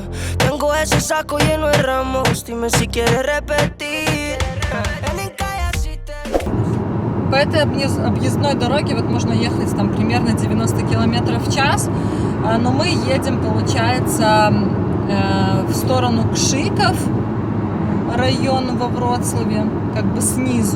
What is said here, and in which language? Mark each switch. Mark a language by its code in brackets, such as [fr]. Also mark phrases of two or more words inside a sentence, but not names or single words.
[es] Tengo ese saco lleno de ramos, dime si quieres repetir. [ru] По этой объездной дороге вот можно ехать там примерно 90 км в час, но мы едем, получается, в сторону Кшиков, район во Вроцлаве, как бы снизу.